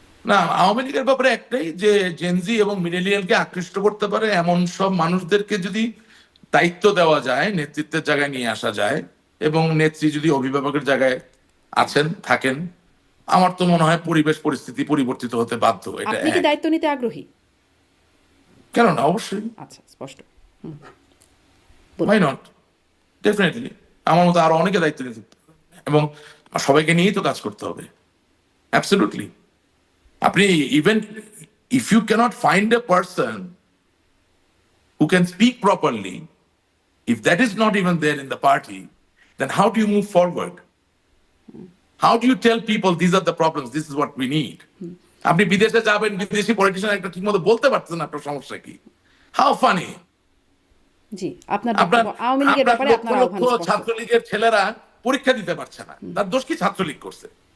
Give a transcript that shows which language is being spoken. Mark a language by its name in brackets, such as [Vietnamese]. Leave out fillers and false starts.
[Bangla] না, আওয়ামী লীগের ব্যাপারে একটাই, যে জেনজি এবং মিলেনিয়ালকে আকৃষ্ট করতে পারে এমন সব মানুষদেরকে যদি দায়িত্ব দেওয়া যায়, নেতৃত্বের জায়গায় নিয়ে আসা যায়, এবং নেত্রী যদি অভিভাবকের জায়গায় আছেন থাকেন, আমার তো মনে হয় পরিবেশ পরিস্থিতি পরিবর্তিত হতে বাধ্য। এটা আপনি কি দায়িত্ব নিতে আগ্রহী? কেন না, অবশ্যই। আচ্ছা, স্পষ্ট। [English] Why not? [Bangla] ডেফিনেটলি আমার মতো আরো অনেকে দায়িত্ব নিতে হবে, এবং সবাইকে নিয়েই তো কাজ করতে হবে। অ্যাবসলিউটলি। [English] আপনি even if you can't find a person who can speak properly, if that is not even there in the party, then how do you move forward? How do you tell people these are the problems, this is what we need? [Bangla] আপনি বিদেশে যাবেন, বিদেশি politician একটা ঠিকমতো বলতে পারতেছেন আপনার সমস্যা কি? [English] How funny! [Bangla] জি, আপনার আওয়ামী লীগের ব্যাপারে আপনার আহ্বান স্পষ্ট। ছাত্রলীগের ছেলেরা পরীক্ষা দিতে পারছে না, তার দোষ কি ছাত্রলীগ করছে?